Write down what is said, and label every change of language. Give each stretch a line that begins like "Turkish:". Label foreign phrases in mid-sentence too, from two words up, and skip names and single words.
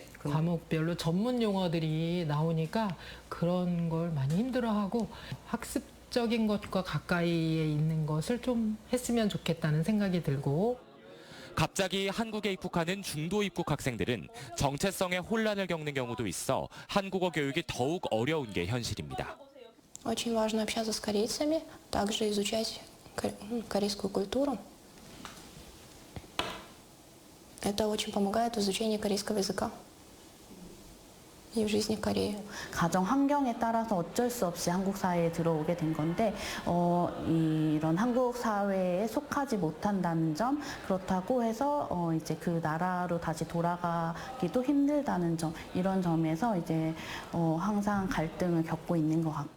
Korean: 과목별로 전문 용어들이 나오니까 그런 걸 많이 힘들어하고 학습적인 것과 가까이에 있는 것을 좀 했으면 좋겠다는 생각이 들고 갑자기 한국에 입국하는 중도 입국 학생들은 정체성의 혼란을 겪는 경우도 있어 한국어 교육이 더욱 어려운 게 현실입니다.
Russian: Очень важно общаться с корейцами, также изучать корейскую культуру. Это очень помогает в изучении корейского языка и в жизни Кореи.
Korean: 가정 환경에 따라서 어쩔 수 없이 한국 사회에 들어오게 된 건데 이런 한국 사회에 속하지 못한다는 점, 그렇다고 해서 이제 그 나라로 다시 돌아가기도 힘들다는 점, 이런 점에서 이제 항상 갈등을 겪고 있는 것 같고.